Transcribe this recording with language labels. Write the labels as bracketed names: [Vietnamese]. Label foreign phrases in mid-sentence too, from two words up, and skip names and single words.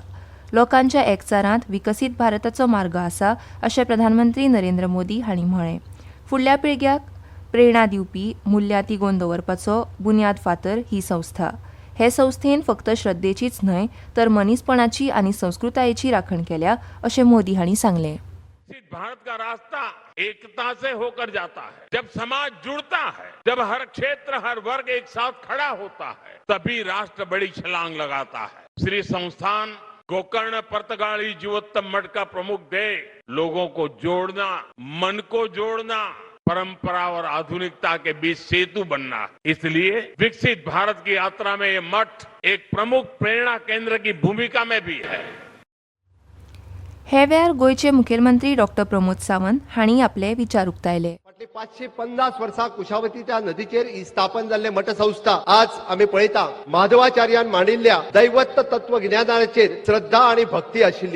[Konkani] लोकांच्या एकचारांत विकसीत भारताचो मार्ग आसा अशें प्रधानमंत्री नरेंद्र मोदी हांणी म्हळें. फुडल्या पिळग्याक प्रेरणा दिवपी मुल्यां तिगोवन दवरपाचो बुन्याद फातर ही संस्था. हे संस्थेन फक्त श्रद्धेचीच न्हय तर मनीसपणाची आनी संस्कृतायेची राखण केल्या अशें मोदी हांणी सांगलें. [Hindi] भारत का रास्ता एकता से होकर जाता है. जब समाज जुड़ता है, जब हर क्षेत्र हर वर्ग एक साथ खड़ा होता है, तभी राष्ट्र बड़ी छलांग लगाता है. श्री संस्थान गोकर्ण पर्तगाली जीवोत्तम मठ का प्रमुख ध्येय लोगों को जोड़ना, मन को जोड़ना, परंपरा और आधुनिकता के बीच सेतु बनना. इसलिए विकसित भारत की यात्रा में ये मठ एक प्रमुख प्रेरणा केंद्र की भूमिका में भी है. [Konkani] हे वेळार गोंयचे मुखेलमंत्री डॉक्टर प्रमोद सावंत हांणी आपले विचार उक्तायले. 550 वर्सां कुशावतीच्या नदीचेर ही स्थापन जाल्ले मठसंस्था आज आमी पळयता माधवाचार्यान मांडिल्ल्या दैवत्व तत्वज्ञानाचेर श्रद्धा आणि भक्ती आशिल्ली.